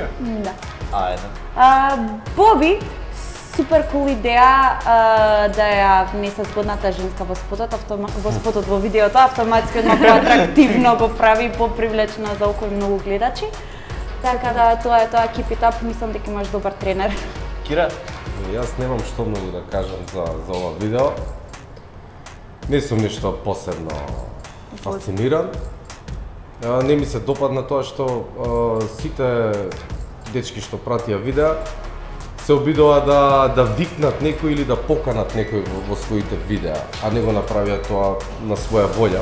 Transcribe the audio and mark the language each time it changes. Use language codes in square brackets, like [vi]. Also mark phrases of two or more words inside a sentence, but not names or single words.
[mk] Да. Ајде. Боби, супер кул идеја да ја внесе згодната женска во спотот, во видеото, автоматски одма поатрактивно го прави попривлечено за околу многу гледачи. Така да тоа [en] keep it up, [mk] мислам дека имаш добар тренер. Кира? Јас немам што многу да кажам за ова видео. Не сум ништо посебно фасциниран. Не ми се допадна тоа што сите дечки што пратија видеа се обидува да викнат некој или да поканат некој во своите видеа, а не го направија тоа на своја волја.